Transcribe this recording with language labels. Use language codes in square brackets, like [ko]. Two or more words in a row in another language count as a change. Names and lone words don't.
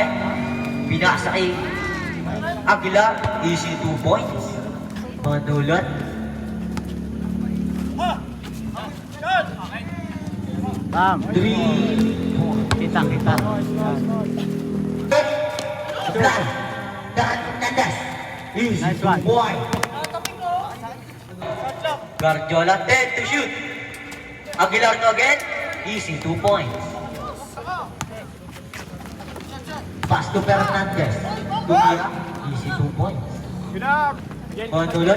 [tl] Pinasa kay Aguilar. [en] Easy 2 points. Mandulat. Bam. 3 points. Kita. Dan Nandas. Easy Nice 2 one. points. Guardiola 10 to shoot. Aguilar to again. Easy 2 points. Pass to Fernandez. Tumira. Easy 2 points. Mandulot.